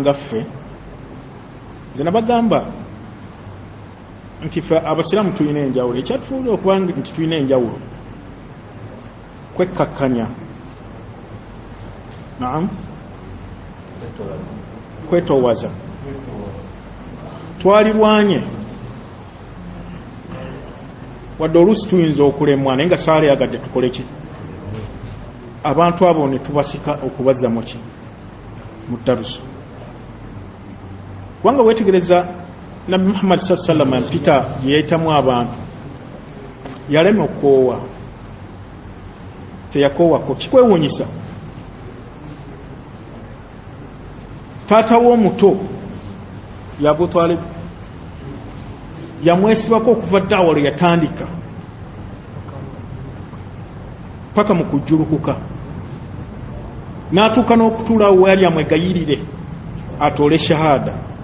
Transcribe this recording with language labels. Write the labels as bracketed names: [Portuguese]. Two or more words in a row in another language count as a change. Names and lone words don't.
[Ganda] nga ffe nze nabagamba nti ffe abasiraamu tuyina enjawulo ekyatufuulira okuba nti tuyina enjawulo kwekkakkanya naam kwetoowaza twalirwanye wadde oluusi tuyinza okulemwa naye nga saaleyagadde tukole ki abantu abo ne tubasika okubazza mu ki mu darusu kubanga weetegereza nabbi Muhammad [Arabic] صلى الله عليه وسلم [Ganda] mpita gye yayitamu abantu yalema okukoowa teyakoowako kikwewuunyisa taata w'omuto Abu Talib yamwesibako okuva ddawa lwe yatandika paka mu kujjulukuka n'atuuka n'okutuula wali amwegayirire atoole shahada